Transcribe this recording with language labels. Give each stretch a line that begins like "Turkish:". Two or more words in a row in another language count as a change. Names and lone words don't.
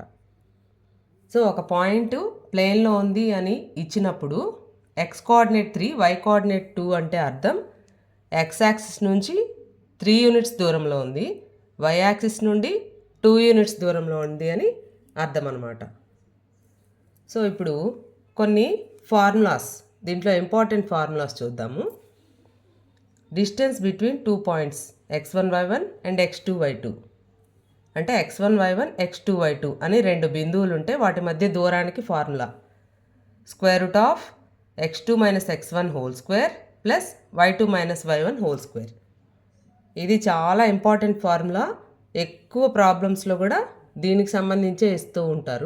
Telugu: సో ఒక పాయింట్ ప్లేన్లో ఉంది అని ఇచ్చినప్పుడు
English: x coordinate 3, y coordinate 2
Telugu: అంటే అర్థం
English: x axis
Telugu: నుంచి 3 యూనిట్స్ దూరంలో ఉంది,
English: y axis
Telugu: నుండి 2 యూనిట్స్ దూరంలో ఉంది అని అర్థం అనమాట. సో ఇప్పుడు కొన్ని ఫార్ములాస్, దీంట్లో
English: important formulas
Telugu: చూద్దాము.
English: distance between 2 points x1, y1 and x2, y2.
Telugu: అంటే x1, y1, x2, y2 అని 2 బిందువులు ఉంటే వాటి మధ్య దూరానికి ఫార్ములా
English: x2 minus x1 whole square plus y2 minus y1 whole square.
Telugu: ఇది చాలా
English: important formula.
Telugu: ఎక్కువ ప్రాబ్లమ్స్లో కూడా దీనికి సంబంధించే ఇస్తూ ఉంటారు.